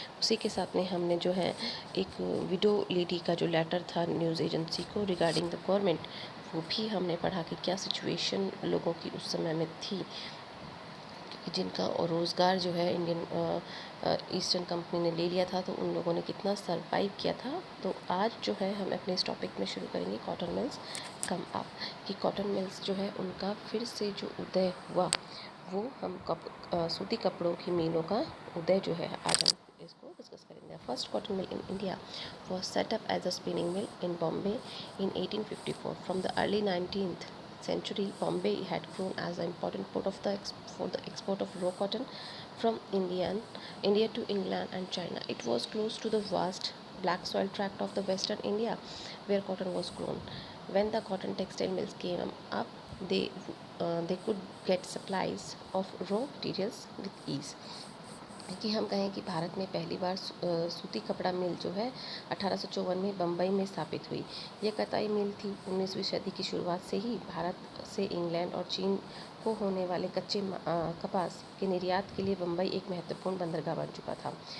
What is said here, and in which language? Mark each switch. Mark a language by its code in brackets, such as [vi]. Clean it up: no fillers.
[hi] उसी के साथ में हमने जो है एक विडो लेडी का जो लेटर था न्यूज़ एजेंसी को रिगार्डिंग द गवर्नमेंट, वो भी हमने पढ़ा कि क्या सिचुएशन लोगों की उस समय में थी, कि जिनका रोज़गार जो है इंडियन ईस्टर्न कंपनी ने ले लिया था, तो उन लोगों ने कितना सरवाइव किया था। तो आज जो है हम अपने इस टॉपिक में शुरू करेंगे कॉटन मिल्स कम अप, कि कॉटन मिल्स जो है उनका फिर से जो उदय हुआ, वो हम सूती कपड़ों की मिलों का उदय जो है आज हम इसको डिस्कस करेंगे। [en] First cotton mill in India was set up as a spinning mill in Bombay in 1854. From the early 19th century, Bombay had grown as an important port for the export of raw cotton from India to England and China. It was close to the vast black soil tract of the western India where cotton was grown. When the cotton textile mills came up, they could get supplies of raw materials with ease. [hi] कि हम कहें कि भारत में पहली बार सूती कपड़ा मिल जो है 1854 में बम्बई में स्थापित हुई। यह कताई मिल थी। 19वीं सदी की शुरुआत से ही भारत से इंग्लैंड और चीन को होने वाले कच्चे कपास के निर्यात के लिए बम्बई एक महत्वपूर्ण बंदरगाह बन चुका था।